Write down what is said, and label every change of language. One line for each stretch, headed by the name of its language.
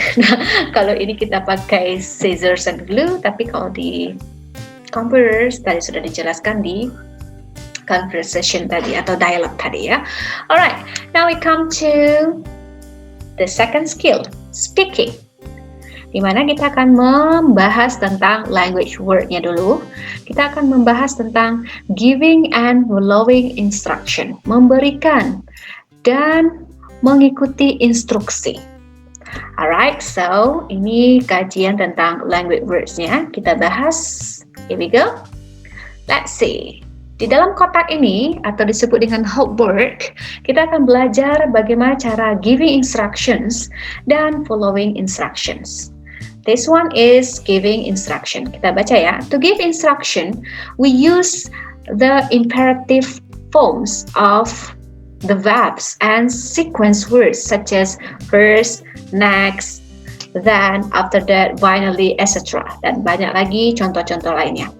Indonesian: Nah, kalau ini kita pakai
English: scissors and glue,
Indonesian: tapi kalau di computers tadi sudah dijelaskan di conversation tadi atau dialog tadi ya.
English: Alright, now we come to the second skill, speaking.
Indonesian: Di mana kita akan membahas tentang language word-nya dulu. Kita akan membahas tentang
English: giving and following instruction,
Indonesian: memberikan dan mengikuti instruksi. Alright, so ini kajian tentang language words-nya. Kita bahas.
English: Here we go. Let's see.
Indonesian: Di dalam kotak ini, atau disebut dengan homework, kita akan belajar bagaimana cara
English: giving instructions
Indonesian: dan
English: following instructions. This one is giving instruction.
Indonesian: Kita baca ya.
English: To give instruction, we use the imperative forms of the verbs and sequence words such as first, next, then, after that, finally, etc.
Indonesian: Dan banyak lagi contoh-contoh lainnya.